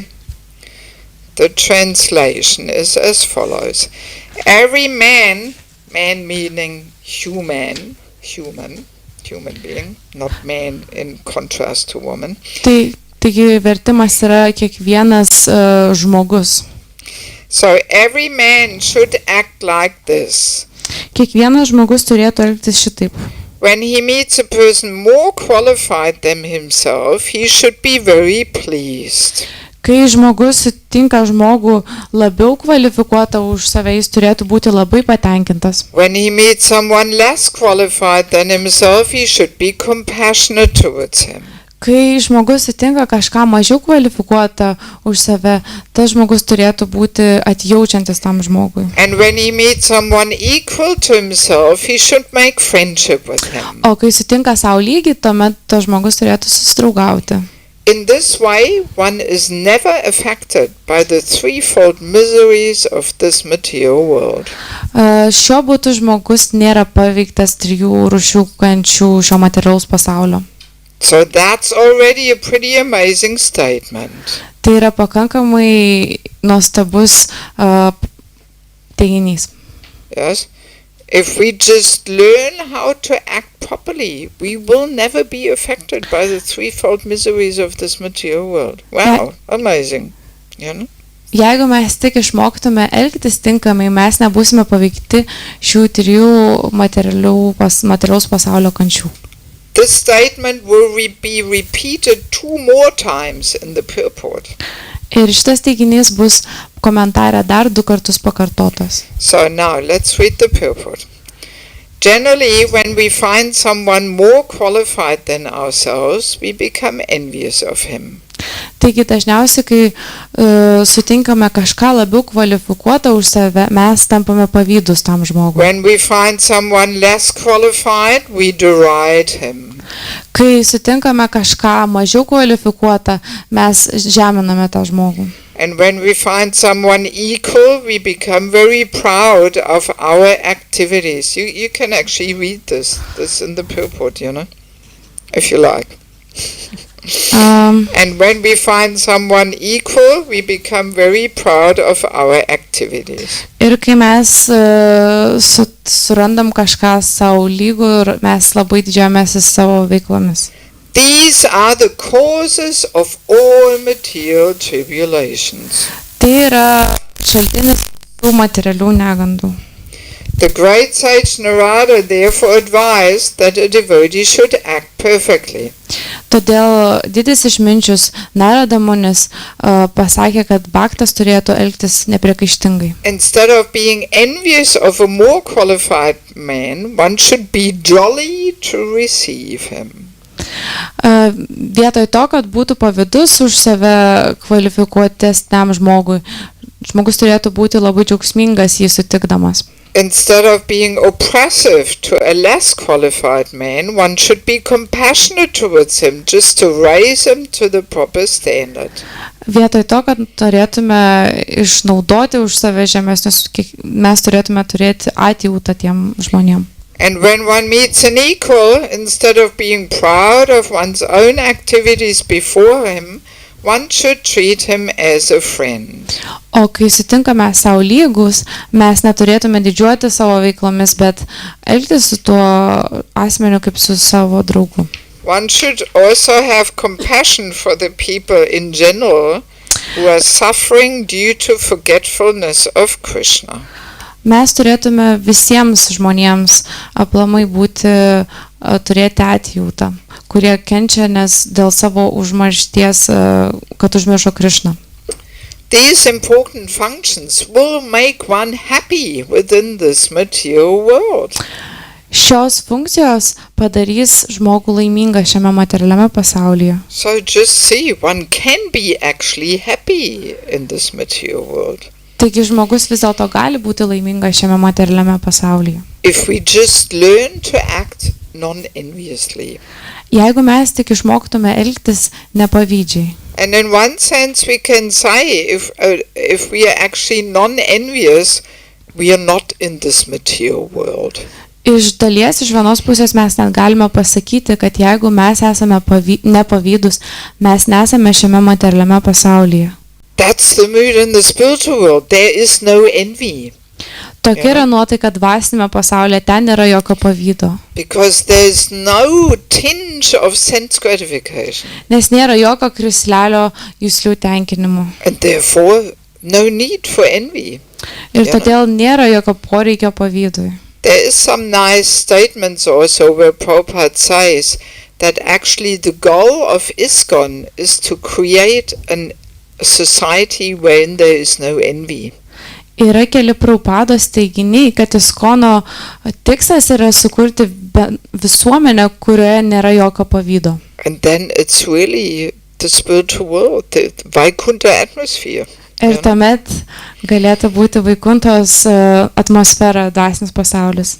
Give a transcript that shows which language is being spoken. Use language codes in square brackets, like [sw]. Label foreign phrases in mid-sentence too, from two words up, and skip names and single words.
[en] The translation is as follows. Every man meaning human being, not man in contrast to woman. [lt] Taigi vertimas yra kiekvienas žmogus. [en] So every man should act like this. [lt] Kiekvienas žmogus turėtų elgtis šitaip. [en] When he meets a person more qualified than himself, he should be very pleased. [lt] Kai žmogus sutinka žmogų labiau kvalifikuotą už save, jis turėtų būti labai patenkintas. [en] When he meets someone less qualified than himself, he should be compassionate towards him. [lt] Kai žmogus sutinka kažką mažiau kvalifikuotą už save, tas žmogus turėtų būti atjaučiantis tam žmogui. [en] And when he meets someone equal to himself, he should make friendship with him. [lt] O kai sutinka savo lygį, tuomet tas žmogus turėtų susidraugauti. [en] In this way, one is never affected by the threefold miseries of this material world. [lt] Šiuo būdu žmogus nėra paveiktas 3 rūšių kančių šio materialaus pasaulio. [en] So that's already a pretty amazing statement. [lt] Tai yra pakankamai nuostabus teiginys. [en] Yes. If we just learn how to act properly, we will never be affected by the threefold miseries of this material world. Wow, amazing. You know? [lt] Jeigu mes tik išmoktume elgtis tinkamai, mes nebūsime paveikti šių 3 materialaus pasaulio kančių. [en] This statement will be repeated 2 more times in the purport. [lt] Ir šitas teiginys bus komentare dar 2 kartus pakartotas. [en] So now let's read the purport. Generally, when we find someone more qualified than ourselves, we become envious of him. [lt] Taigi dažniausiai, kai sutinkame kažką labiau kvalifikuotą už save, mes tampame pavydus tam žmogui. [en] When we find someone less qualified, we deride him. [lt] Kai sutinkame kažką mažiau kvalifikuotą, mes žeminame tą žmogų. [en] And when we find someone equal, we become very proud of our activities. You can actually read this in the purport, you know, if you like. And when we find someone equal, we become very proud of our activities. [lt] Ir kai mes surandam kažką savo lygų ir mes labai didžiuojamės savo veiklomis. [en] These are the causes of all material tribulations. [lt] Tai yra šaltinis tų materialių negandų. [en] The great sage Narada therefore advised that a devotee should act perfectly. [lt] Todėl didis išminčius Narada Munis pasakė, kad bhaktas turėtų elgtis nepriekaištingai. [en] Instead of being envious of a more qualified man, one should be jolly to receive him. [lt] Vietoj to, kad būtų pavydus už save kvalifikuotesniam žmogui, žmogus turėtų būti labai džiaugsmingas jį sutikdamas. [en] Instead of being oppressive to a less qualified man, one should be compassionate towards him, just to raise him to the proper standard. [lt] Vietoj to, kad turėtume išnaudoti už save žemesnius, mes turėtume turėti atjautą tiem žmonėm. [en] And when one meets an equal, instead of being proud of one's own activities before him, one should treat him as a friend. [lt] O kai sutinkame savo lygus, mes neturėtume didžiuoti savo veiklomis, bet elgtis su tuo asmeniu kaip su savo draugu. [en] One should also have compassion for the people in general who are suffering due to forgetfulness of Krishna. [lt] Mes turėtume visiems žmonėms aplamai turėti atjautą, kurie kenčia dėl savo užmaršties, kad užmiršo Krishną. [en] These important functions will make one happy within this material world. [lt] Šios funkcijos padarys žmogų laimingą šiame materialiame pasaulyje. [en] So just see, one can be actually happy in this material world. [lt] Taigi žmogus vis dėlto gali būti laimingas šiame materialiame pasaulyje. [en] If we just learn to act non-enviously. [lt] Jeigu mes tik išmoktume elgtis nepavydžiai. [en] And in one sense we can say, if we are actually non-envious, we are not in this material world. [lt] Iš dalies, iš vienos pusės mes net galime pasakyti, kad jeigu mes esame nepavydus, mes nesame šiame materialiame pasaulyje. [en] That's the mood in the spiritual world. There is no envy. [lt] Tokia yra nuotaika dvasinėme pasaulyje, ten nėra jokio pavydo. [en] Because there's no tinge of sense gratification. [lt] Nes nėra jokio krislelio juslių tenkinimo. [en] And therefore, no need for envy. [lt] Ir todėl nėra jokio poreikio pavydui. [en] There is some nice statements also where Prabhupada says that actually the goal of ISKCON is to create a society wherein there is no envy. [lt] Yra keli Prabhupados teiginiai, kad ISKCONo tikslas yra sukurti visuomenę, kurioje nėra jokio pavydo. [en] And then it's really the spiritual world, the Vaikuntha atmosphere. [lt] Ir tuomet galėtų būti Vaikuntos atmosfera, dvasinis pasaulis.